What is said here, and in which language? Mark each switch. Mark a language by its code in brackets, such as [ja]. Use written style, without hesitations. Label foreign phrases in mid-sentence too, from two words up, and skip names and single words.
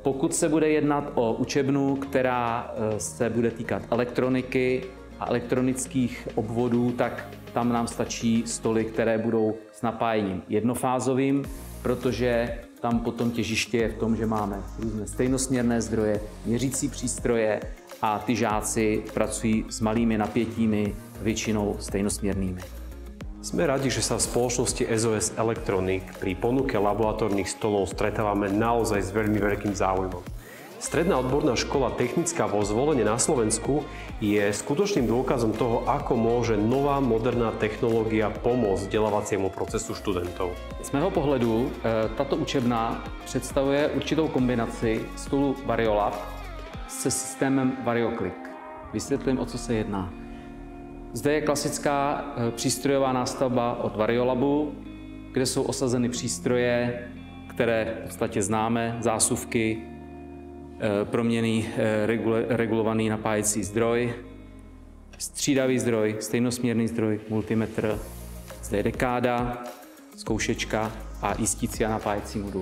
[cs] Pokud se bude jednat o učebnu, která se bude týkat elektroniky a elektronických obvodů, tak tam nám stačí stoly, které budou s napájením jednofázovým, protože tam potom těžiště je v tom, že máme různé stejnosměrné zdroje, měřící přístroje a ty žáci pracují s malými napětími, většinou stejnosměrnými. [sk] Sme radi, že sa v spoločnosti SOS Electronic pri ponuke laboratórnych stolov stretávame naozaj s veľmi veľkým záujmom. Stredná odborná škola technická vo Zvolene na Slovensku je skutočným dôkazom toho, ako môže nová moderná technológia pomôcť vzdelávaciemu procesu študentov. [cs] Z mého pohledu tato učebna představuje určitou kombinaci stolu Variolab se systémem VarioClick. Vysvětlím, o co se jedná. Zde je klasická přístrojová nástavba od Variolabu, kde jsou osazeny přístroje, které v podstatě známe, zásuvky, proměnný regulovaný napájecí zdroj, střídavý zdroj, stejnosměrný zdroj, multimetr, zde je dekáda, zkoušečka a jistící a napájecí modul.